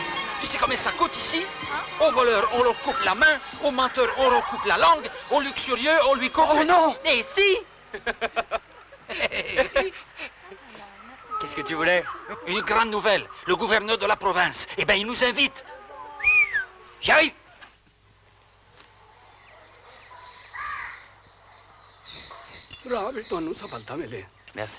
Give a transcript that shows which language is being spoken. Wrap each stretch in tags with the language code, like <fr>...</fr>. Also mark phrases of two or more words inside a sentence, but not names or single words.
<fr>Tu sais combien ça coûte ici? Aux voleurs, on leur coupe la main. Aux menteurs, on leur coupe la langue. Aux luxurieux, on lui coupe... Oh non! Et si? Qu'est-ce que tu voulais? Une grande nouvelle. Le gouverneur de la province, eh ben, il nous invite. J'arrive.</fr> <pa>ਰਾਹ ਵਿੱਚ ਤੁਹਾਨੂੰ ਸਫਲਤਾ ਮਿਲੇ</pa> <fr>Merci.</fr>